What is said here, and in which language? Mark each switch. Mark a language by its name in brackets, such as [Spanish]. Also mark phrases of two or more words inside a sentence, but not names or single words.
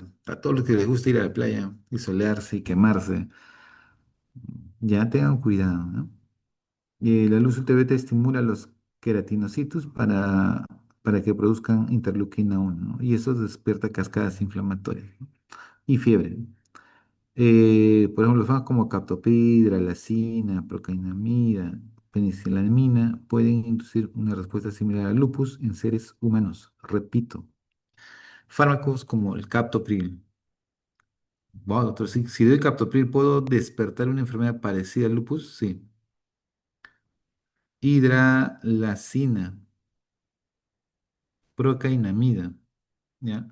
[Spanish] A todos los que les gusta ir a la playa y solearse y quemarse, ya tengan cuidado, ¿no? La luz ultravioleta estimula los queratinocitos para que produzcan interleuquina 1, ¿no? Y eso despierta cascadas inflamatorias, ¿no? Y fiebre. Por ejemplo, los fármacos como captopril, dralacina, procainamida, penicilamina pueden inducir una respuesta similar al lupus en seres humanos. Repito, fármacos como el captopril. Wow, doctor, si doy captopril, ¿puedo despertar una enfermedad parecida al lupus? Sí. Hidralacina, procainamida, ¿ya?